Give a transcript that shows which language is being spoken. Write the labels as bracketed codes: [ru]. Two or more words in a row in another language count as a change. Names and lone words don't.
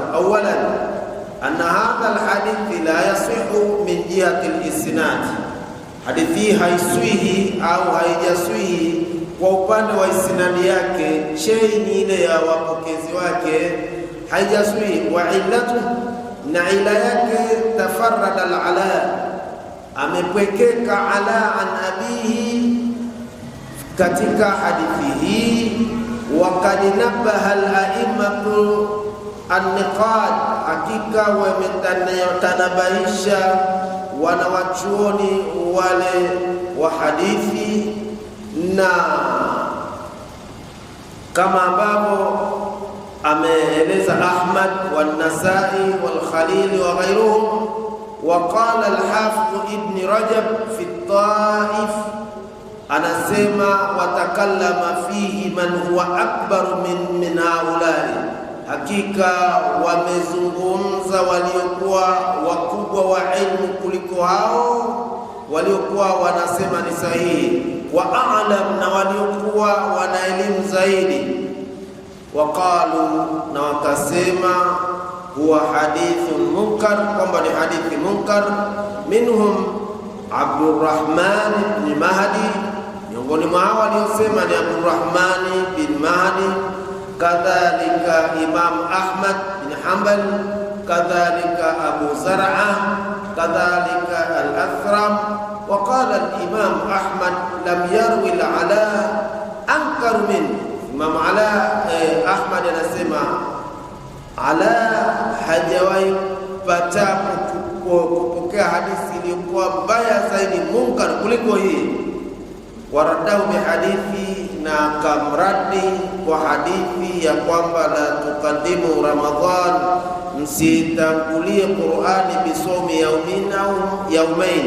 [ar] أولاً، أن هذا الحديث لا يصح من جهة الإسناد, [sw] hadithi haiswihi au haijaswihi kwa upande wa isnadi yake, chain ile ya wapokezi wake haijaswihi. [ar] وعلته, [sw] na ila yake, [ar] تفرد العلاء, [sw] amepwekeka Ala [ar] عن أبيه [sw] katika hadithi hii. [ar] وقد نبه الأئمة النقاد, [sw] hakika wametanabahisha wanawachuoni wale wa hadithi, na kama ambavyo ameeleza [ar] أحمد والنسائي والخليل وغيرهم. وقال الحافظ ابن رجب في الطائف, [sw] anasema [ar] وتكلم فيه من هو أكبر من هؤلاء, [sw] hakika wamezungumza waliokuwa wakubwa wa ilmu kuliko hao waliokuwa wanasema ni sahihi, [ar] وأعلم, [sw] na waliokuwa wana elimu zaidi. Waqalu, na wakasema, [ar] هو حديث منكر, [sw] kwamba ni hadithi munkar. Minhum Abdurrahman ibn Mahdi, miongoni mwa hao waliosema ni Abdurrahman bin Mahdi, kadhalika Imam Ahmad bin Hanbal, kadhalika Abu Zar'a, kadhalika al-Athram. [ar] وقال الإمام أحمد لم يرو العلاء أنكر من, [sw] Imam Ahmad anasema Ala hajawahi pata kupokea hadithi iliyokuwa mbaya zaidi, munkar, kuliko hii. [ar] وأراده بحديث, [sw] na kamradi kwa hadithi ya kwamba [ar] لا تقدموا رمضان, [sw] msitangulie Qur'ani [ar] بصوم يوم أو يومين.